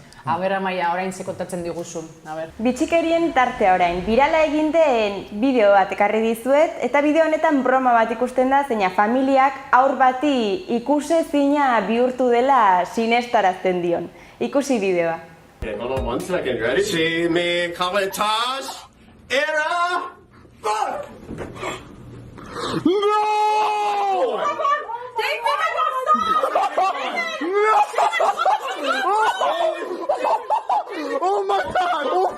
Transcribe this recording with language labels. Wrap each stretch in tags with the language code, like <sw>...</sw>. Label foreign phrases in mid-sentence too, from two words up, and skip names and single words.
<eu>Aber, Amaia, orain ze kontatzen diguzun. Bitxikerien tartea orain, birala egin den bideo bat ekarri dizuet, eta bideo honetan broma bat ikusten da, zeina familiak aur bati ikusezina bihurtu dela sinestarazten dion. Ikusi bideoa.</eu> <en>Hold on 1 second, ready? See me coming, Tosh! Era! Fuck! No! Take me to Oh my god! Oh my god!</en>